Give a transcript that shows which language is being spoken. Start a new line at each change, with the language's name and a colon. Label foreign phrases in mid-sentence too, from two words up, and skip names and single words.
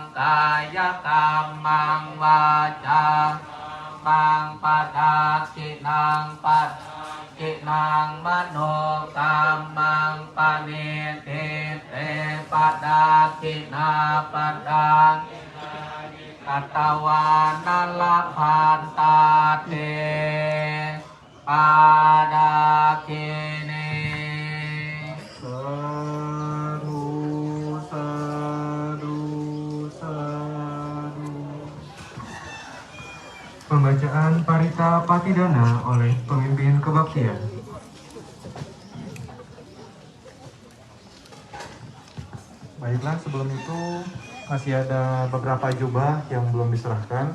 Pali: กายกรรมังวาจามังปทากินังปัตกินังมโนกรรมังปณิเตเตปทากินาปทากัตวานัลพันตาเตปาดาคิเน สาธุสาธุสาธุ
Indonesian: Pembacaan Parita Patidana oleh pemimpin kebaktian. Nah, sebelum itu masih ada beberapa jubah yang belum diserahkan.